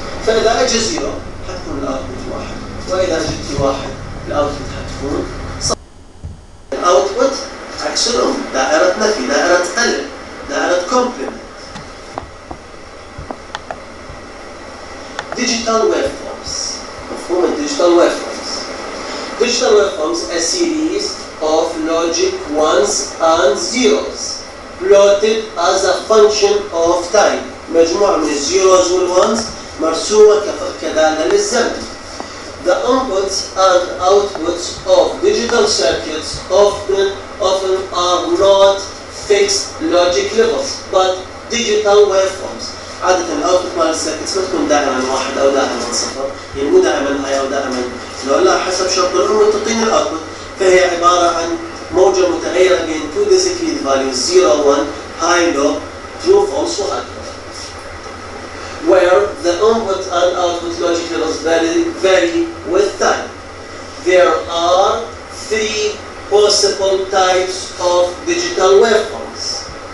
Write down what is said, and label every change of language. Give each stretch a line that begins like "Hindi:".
Arabic: فإذا اجى 0 حتكون الاوتبوت 1، وإذا اجت 1 الاوتبوت حتكون صفر. الاوتبوت عكس الانبوت، دائرة نفي، دائرة قلب، دائرة كومبلمنت.
English: Digital waveforms.
Arabic: مفهوم الديجيتال waveforms.
English: Digital waveforms are a series of logic ones and zeros plotted as a function of time.
Arabic: مجموعة من الزيروز والونز مرسومة كدالة للزمن.
English: The inputs and outputs of digital circuits often are not fixed logic levels but digital waveforms.
Arabic: عادة الاوتبوت مال السيركتس ما تكون دائما 1 او دائما 0، يعني مو دائما هاي او دائما لو لا، حسب شرط الانبوت تعطيني الاوتبوت. فهي عبارة عن موجة متغيرة بين
English: two discrete values 0 1 high low true false
Arabic: وهكذا.
English: Where the input and output logic levels vary with time. There are 3 possible types of digital waveforms.